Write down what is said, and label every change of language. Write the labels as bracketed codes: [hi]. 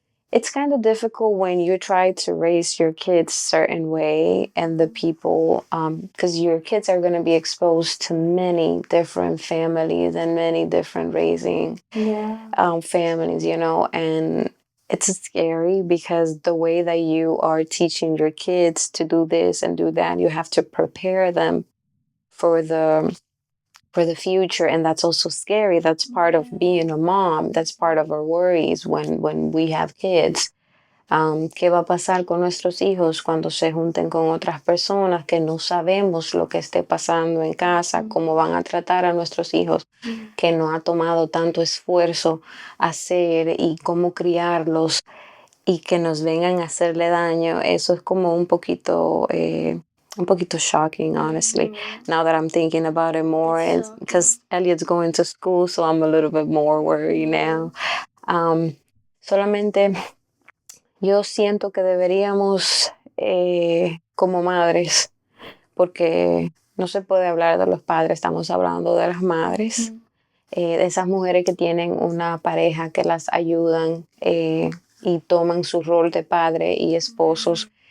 [en] It's kind of difficult when you try to raise your kids certain way and the people, because your kids are going to be exposed to many different families and many different raising families, and it's scary because the way that you are teaching your kids to do this and do that, you have to prepare them for the future, and that's also scary. That's part of being a mom. That's part of our worries when we have kids. [es] ¿Qué va a pasar con nuestros hijos cuando se junten con otras personas que no sabemos lo que esté pasando en casa? ¿Cómo van a tratar a nuestros hijos que no ha tomado tanto esfuerzo hacer y cómo criarlos? y que nos vengan a hacerle daño, eso es como un poquito [en] shocking, honestly. Now that I'm thinking about it more, It's because Elliot's going to school, so I'm a little bit more worried now. [es] Solamente yo siento que deberíamos, como madres, porque no se puede hablar de los padres, estamos hablando de las madres, de esas mujeres que tienen una pareja que las ayudan y toman su rol de padre y esposos.